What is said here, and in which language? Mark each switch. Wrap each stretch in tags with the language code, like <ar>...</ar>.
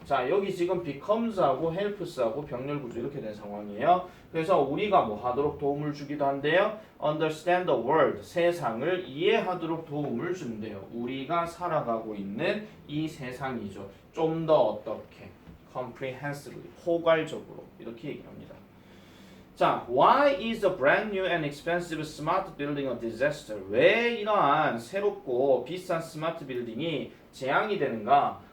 <ko>자, 여기 지금 becomes하고 helps하고 병렬 구조 이렇게 된 상황이에요. 그래서 우리가 뭐 하도록 도움을 주기도 한데요.</ko> <en>understand the world,</en> <ko>세상을 이해하도록 도움을 준대요. 우리가 살아가고 있는 이 세상이죠. 좀 더 어떻게 comprehensively, 포괄적으로 이렇게 얘기합니다.</ko> <en>자, why is a brand new and expensive smart building a disaster?</en> <ko>왜 이러한 새롭고 비싼 스마트 빌딩이 재앙이 되는가?</ko>